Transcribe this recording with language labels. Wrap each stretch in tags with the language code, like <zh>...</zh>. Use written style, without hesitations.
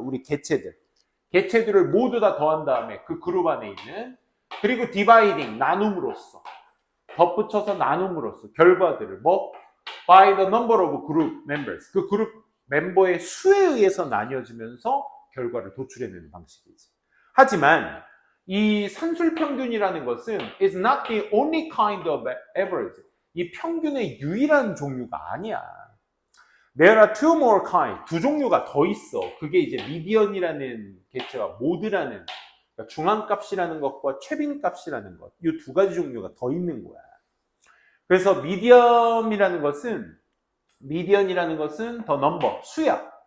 <ko>우리 개체들을 모두 다 더한 다음에 그 그룹 안에 있는, 그리고 dividing, 나눔으로써, 덧붙여서 나눔으로써 결과들을</ko> <en>by the number of group members,</en> <ko>그 그룹 멤버의 수에 의해서 나뉘어지면서 결과를 도출해내는 방식이지. 하지만 이 산술평균이라는 것은</ko> <en>is not the only kind of average.</en> <ko>이 평균의 유일한 종류가 아니야.</ko> <en>There are two more kind.</en> <ko>두 종류가 더 있어. 그게 이제 미디언이라는 개체와 모드라는, 그러니까 중앙값이라는 것과 최빈값이라는 것. 이 두 가지 종류가 더 있는 거야. 그래서 미디언이라는 것은 the number, 수야.</ko>